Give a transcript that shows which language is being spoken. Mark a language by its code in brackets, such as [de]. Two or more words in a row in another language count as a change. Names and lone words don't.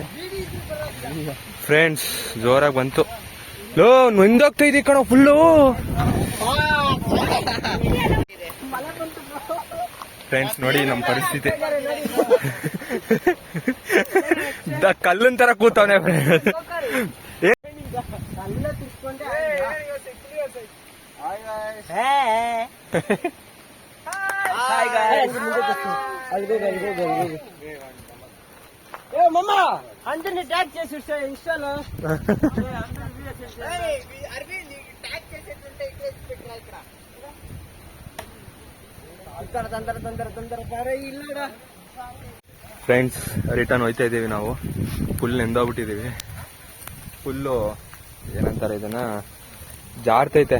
[kn] ಫ್ರೆಂಡ್ಸ್, ಜೋರಾಗಿ ಬಂತು. ಲೋ ನೊಂದೋಗ್ತಾ ಇದೆ ಕಣ ಫುಲ್ಲು. ಫ್ರೆಂಡ್ಸ್ ನೋಡಿ ನಮ್ಮ ಪರಿಸ್ಥಿತಿ. ಕಲ್ಲನ್ ತರ ಕೂತವನೆ ಫ್ರೆಂಡ್ಸ್. [te] మమ్మ అందరిని ట్యాగ్ చేసి ఇన్స్టాలో [kn] ಫ್ರೆಂಡ್ಸ್, ರಿಟರ್ನ್ ಹೋಯ್ತಾ ಇದೀವಿ ನಾವು. ಫುಲ್ ನೆಂದೋಗ್ಬಿಟ್ಟಿದೀವಿ. ಫುಲ್ಲು ಏನಂತಾರೆ ಇದನ್ನ, ಜಾರ್ತೈತೆ.